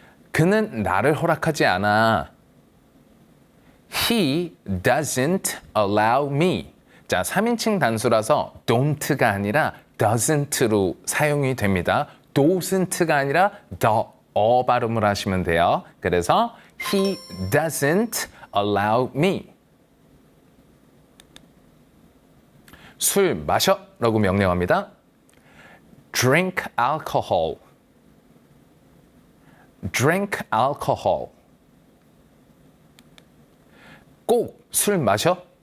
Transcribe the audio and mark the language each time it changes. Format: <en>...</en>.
<ko>그는 나를 허락하지 않아.</ko> <en>He doesn't allow me.</en> <ko>자, 3인칭 단수라서 don't가 아니라 doesn't로 사용이 됩니다. doesn't가 아니라 the 발음을 하시면 돼요. 그래서</ko> <en>he doesn't allow me.</en> <ko>술 마셔 라고 명령합니다.</ko> <en>Drink alcohol. Drink alcohol.</en> <ko>꼭 술 마셔.</ko>